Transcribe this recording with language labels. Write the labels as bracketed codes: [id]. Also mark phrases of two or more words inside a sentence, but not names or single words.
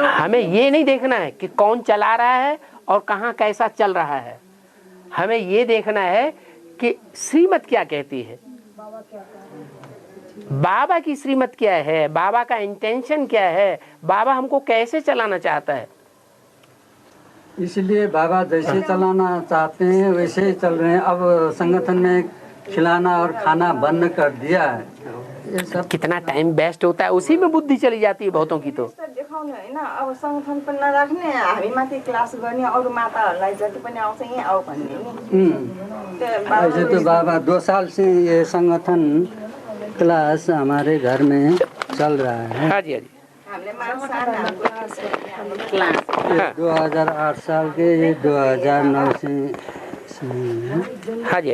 [hi] हमें ये नहीं देखना है कि कौन चला रहा है और कहाँ कैसा चल रहा है, हमें ये देखना है कि श्रीमत क्या कहती है, बाबा की श्रीमत क्या है, बाबा का इंटेंशन क्या है, बाबा हमको कैसे चलाना चाहता है। इसलिए बाबा जैसे चलाना चाहते हैं वैसे ही चल रहे हैं। अब संगठन में खिलाना और खाना बंद कर दिया है। ये सब कितना [en] time waste [hi] होता है, उसी में बुद्धि चली जाती है बहुतों की। तो [ne] देखाउनु हैन, अब संगठन पनि नराख्ने, हामी माथि क्लास गर्ने, अरू माताहरूलाई जति पनि आउँछ यहीँ आऊ भन्ने नि। [hi] ऐसे तो बाबा 2 साल से ये संगठन क्लास हमारे घर में चल रहा है। हाँ जी, हाँ जी। 2008 साल के, ये 2009 से हाँ जी,